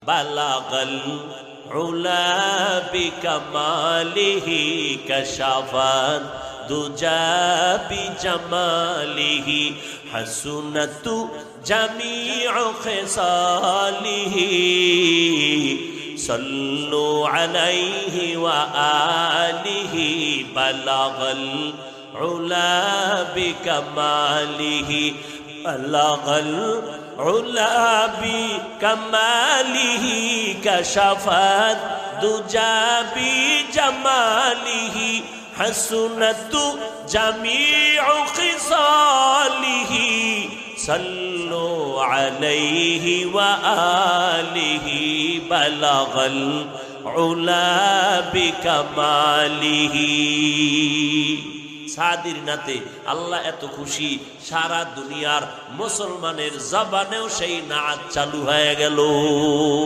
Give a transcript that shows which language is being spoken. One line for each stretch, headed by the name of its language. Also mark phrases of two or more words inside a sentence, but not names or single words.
Arabic: بلغ العلى بكماله كشف الدجى بجماله حسنت جميع خصاله صلوا عليه وآله بلغ العلى بكماله بلغ العلى بكماله كشف الدجى بجماله حسنت جميع خصاله صلوا عليه وآله بلغ العلى بكماله.
Bangla: সাদির নাতে আল্লাহ এত খুশি, সারা দুনিয়ার মুসলমানের জবানেও সেই নাচ চালু হয়ে গেল।